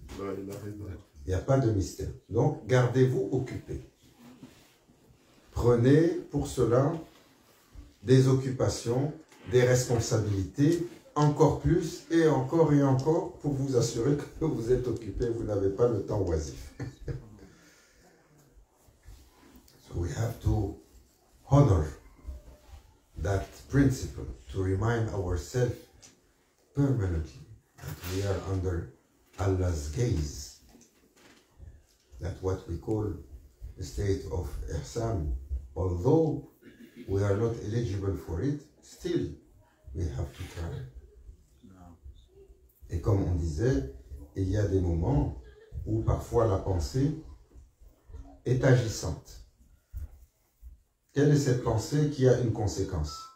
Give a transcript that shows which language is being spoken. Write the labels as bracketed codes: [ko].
[fr] Il n'y a pas de mystère. Donc, gardez-vous occupés. Prenez pour cela des occupations, des responsabilités, encore plus et encore pour vous assurer que vous êtes occupé, vous n'avez pas le temps oisif. [en] So we have to honor that principle, to remind ourselves permanently that we are under Allah's gaze, that what we call the state of ihsan, although we are not eligible for it, still we have to try. [fr] Et comme on disait, il y a des moments où parfois la pensée est agissante. Quelle est cette pensée qui a une conséquence?